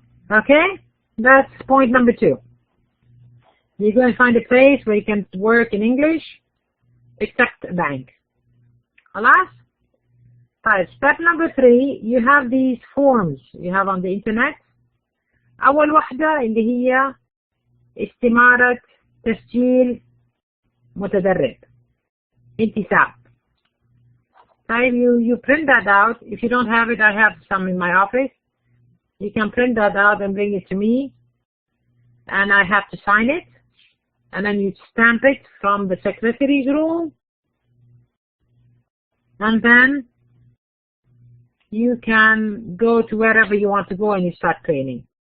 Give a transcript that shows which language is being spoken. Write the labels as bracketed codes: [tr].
[en] Okay, that's point number two. You're going to find a place where you can work in English, except a bank. Alas? Right. Step number three, you have these forms you have on the internet. [ar] أول واحدة اللي هي استمارة تسجيل متدرب, انتساب. طيب, [en] you print that out. If you don't have it, I have some in my office. You can print that out and bring it to me, and I have to sign it, and then you stamp it from the secretary's room, and then you can go to wherever you want to go and you start training.